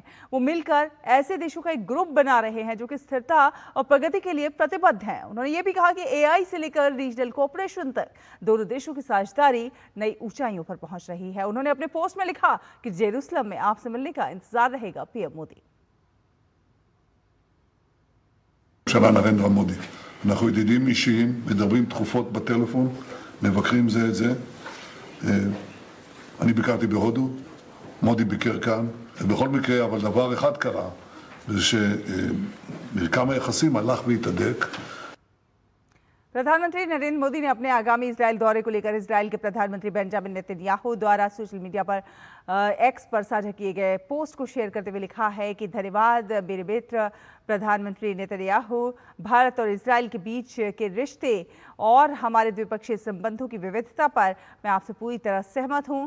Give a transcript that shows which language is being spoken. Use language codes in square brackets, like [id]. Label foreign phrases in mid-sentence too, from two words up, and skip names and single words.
[hi] वो मिलकर ऐसे देशों का एक ग्रुप बना रहे हैं जो कि स्थिरता और प्रगति के लिए प्रतिबद्ध हैं। उन्होंने ये भी कहा कि एआई से लेकर [en] regional cooperation [hi] तक दोनों देशों की साझेदारी नई ऊंचाइयों पर पहुंच रही है। उन्होंने अपने पोस्ट में लिखा कि जेरूसलम में आपसे मिलने का इंतजार रहेगा पीएम मोदी। [he] ממשלה נרנדרה מודי. אנחנו ידידים אישיים, מדברים תכופות בטלפון, מבקרים זה את זה. אני ביקרתי בהודו, מודי ביקר כאן, ובכל מקרה, אבל דבר אחד קרה, זה שמרקם היחסים הלך והתהדק. [hi] प्रधानमंत्री नरेंद्र मोदी ने अपने आगामी इजराइल दौरे को लेकर इजराइल के प्रधानमंत्री बेंजामिन नेतन्याहू द्वारा [en] social media [hi] पर एक्स पर साझा किए गए पोस्ट को शेयर करते हुए लिखा है कि धन्यवाद मेरे मित्र प्रधानमंत्री नेतन्याहू। भारत और इजराइल के बीच के रिश्ते और हमारे द्विपक्षीय संबंधों की विविधता पर मैं आपसे पूरी तरह सहमत हूं।